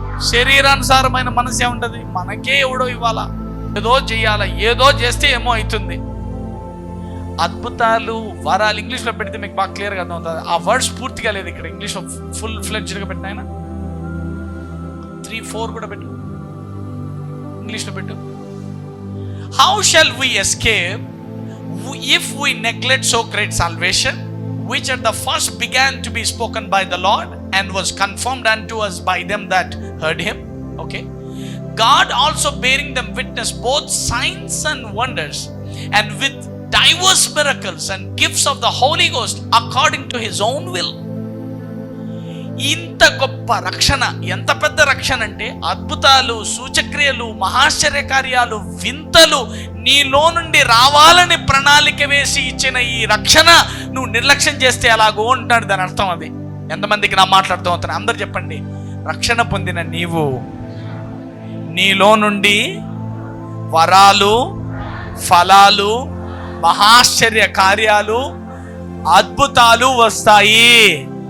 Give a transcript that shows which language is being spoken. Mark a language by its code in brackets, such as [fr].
[te] శరీరానుసారమైన మనసు ఏముంటది? మనకే ఎవడో ఇవ్వాలా, ఏదో చెయ్యాలా, ఏదో చేస్తే ఏమో అవుతుంది. అద్భుతాలు, వరాలు ఇంగ్లీష్లో పెడితే మీకు బాగా క్లియర్గా అర్థమవుతుంది. ఆ వర్డ్స్ పూర్తిగా లేదు ఇక్కడ ఇంగ్లీష్లో ఫుల్ ఫ్లెడ్జ్డ్గా పెట్టిన ఆయన 3-4 కూడా పెట్టు. ఇంగ్లీష్లో పెట్టు. [en] How shall we escape if we neglect so great salvation, which at the first began to be spoken by the Lord and was confirmed unto us by them that heard him. Okay, God also bearing them witness both signs and wonders, and with diverse miracles and gifts of the Holy Ghost according to his own will. [te] ఇంత గొప్ప రక్షణ, ఎంత పెద్ద రక్షణ అంటే అద్భుతాలు, సూచక్రియలు, మహాశ్చర్య కార్యాలు, వింతలు నీలో నుండి రావాలని ప్రణాళిక వేసి ఇచ్చిన ఈ రక్షణ నువ్వు నిర్లక్ష్యం చేస్తే ఎలాగో ఉంటాడు. దాని అర్థం అది. ఎంతమందికి నా మాట్లాడుతూ అవుతాను? అందరు చెప్పండి. రక్షణ పొందిన నీవు, నీలో నుండి వరాలు, ఫలాలు, మహాశ్చర్య కార్యాలు, అద్భుతాలు వస్తాయి.